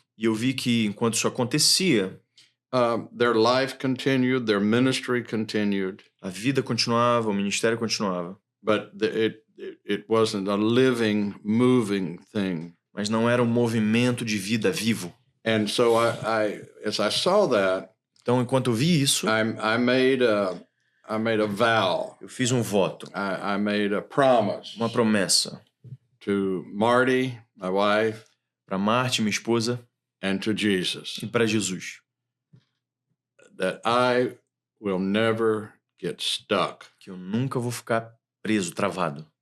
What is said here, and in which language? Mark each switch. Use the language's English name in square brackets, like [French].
[Portuguese] E eu vi que enquanto isso acontecia, [English] their life continued, their ministry continued. [Portuguese] A vida continuava, o ministério continuava. [English] But it wasn't a living, moving thing. [Portuguese] Mas não era um movimento de vida vivo. [English] And so as I saw that, [Portuguese] então enquanto eu vi isso, [English] I made a vow. [Portuguese] Eu fiz um voto. [English] I made a promise. [Portuguese] Uma promessa. [English] To Marty, my wife. [Portuguese] Para Marty, minha esposa. [English] And to Jesus. [Portuguese] E para Jesus. [English] That I will never get stuck. [Portuguese] Que eu nunca vou ficar preso, travado.